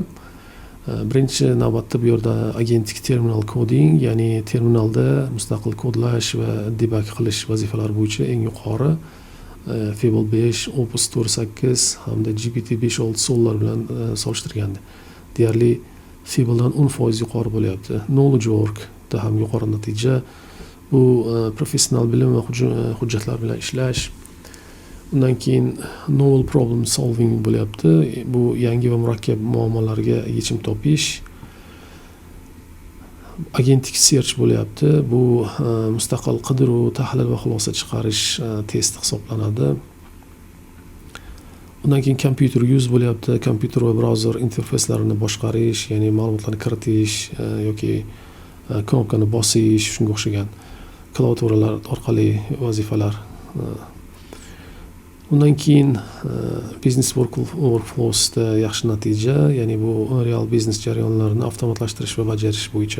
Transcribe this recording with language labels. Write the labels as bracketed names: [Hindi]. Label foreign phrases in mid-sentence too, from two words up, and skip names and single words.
[Uzbek] Birinchi navbatda bu yerda agentik [English] terminal coding, [Uzbek] ya'ni terminalda mustaqil kodlash va debug qilish vazifalari bo'yicha eng yuqori Fable 5, Opus 4.8 hamda GPT 5.6 Sollar bilan solishtirganda deyarli Fabledan 10% yuqori bo'lyapti. [English] Knowledge workda [Uzbek] ham yuqori natija. Bu professional bilim va hujjatlar bilan ishlash. Undan keyin [English] novel problem solving [Uzbek] bo'lyapti. Bu yangi va murakkab muammolarga yechim topish. [English] Agentic search bo'lyapti. [Uzbek] Bu mustaqil qidiruv, tahlil va xulosa chiqarish test hisoblanadi. Undan keyin [English] computer use [Uzbek] bo'lyapti. Kompyuter va brauzer interfeyslarini boshqarish, ya'ni ma'lumotlarni kiritish yoki knopkani bosish, shunga o'xshagan klaviaturalar orqali vazifalar. Undan keyin [English] business workflowsda [Uzbek] yaxshi natija, ya'ni bu real biznes jarayonlarini avtomatlashtirish va bajarish bo'yicha.